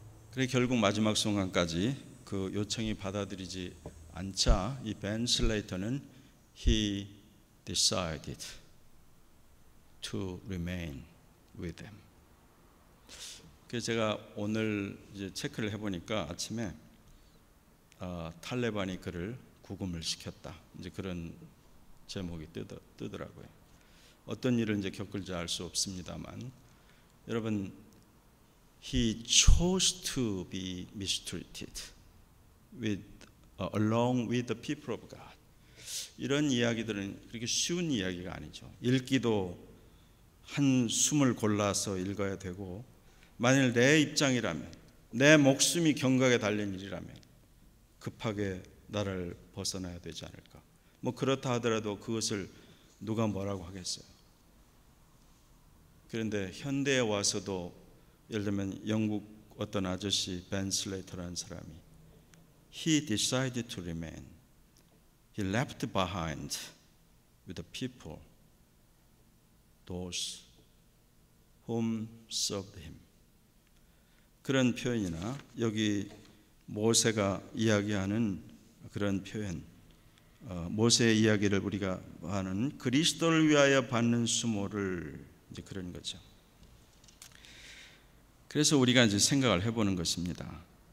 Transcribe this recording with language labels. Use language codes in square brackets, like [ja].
[ko] 그래 결국 마지막 순간까지 그 요청이 받아들이지 않자 이 벤 슬레이터는 [en] he decided to remain with them. [ko] 그래서 제가 오늘 이제 체크를 해보니까 아침에 탈레반이 그를 구금을 시켰다. 이제 그런 제목이 뜨더라고요. 어떤 일을 이제 겪을지 알 수 없습니다만, 여러분, [en] he chose to be mistreated along with the people of God. [ko] 이런 이야기들은 그렇게 쉬운 이야기가 아니죠. 읽기도 한 숨을 골라서 읽어야 되고, 만일 내 입장이라면, 내 목숨이 경각에 달린 일이라면 급하게 나를 벗어나야 되지 않을까. 뭐 그렇다 하더라도 그것을 누가 뭐라고 하겠어요. 그런데 현대에 와서도 예를 들면 영국 어떤 아저씨 벤 슬레이터라는 사람이 [en] he decided to remain. He left behind with the people, those whom served him. [ko] 그런 표현이나 여기 모세가 이야기하는 그런 표현, 모세의 이야기를 우리가 하는 그리스도를 위하여 받는 수모를 이제 그런 거죠. 그래서 우리가 이제 생각을 해보는 것입니다.